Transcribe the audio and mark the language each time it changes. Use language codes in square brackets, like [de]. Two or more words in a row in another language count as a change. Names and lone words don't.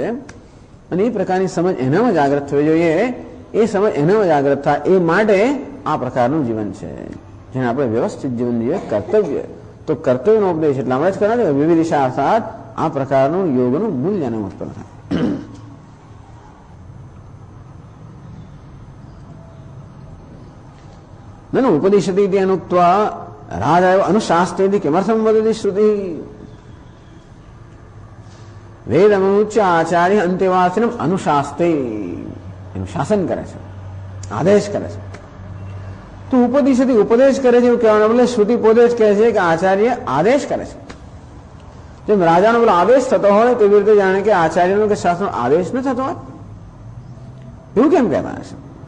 [gu] અને એ પ્રકારની સમજ એનામાં જાગૃત થવી જોઈએ. એ સમજ એનામાં જાગૃત થાય એ માટે આ પ્રકારનું જીવન છે, જેને આપણે વ્યવસ્થિત જીવન જીવે, કર્તવ્ય. તો કર્તવ્યનો ઉપદેશ એટલા માટે જ કરાવે વિવિધ દિશા અર્થાત આ પ્રકારનું યોગનું મૂલ્ય ઉત્પન્ન થાય. [sa] નनु ઉપदिशति इति अनुक्त्वा राजाय अनुशास्तेति किमर्थं वदति श्रुतिः. वेदमुच्य आचार्य अंत्यवासिनम अनुशास्ते. [gu] એનું શાસન કરે છે, આદેશ કરે છે. તો ઉપદિશતિ ઉપદેશ કરે છે એવું કહેવાનું બદલે શ્રુતિ ઉપદેશ કહે છે કે આચાર્ય આદેશ કરે છે. જેમ રાજાનો પેલો આદેશ થતો હોય તેવી રીતે જાણે કે આચાર્યનો કે શાસ્ત્રનો આદેશ ન થતો હોય એવું કેમ કહેતા હશે?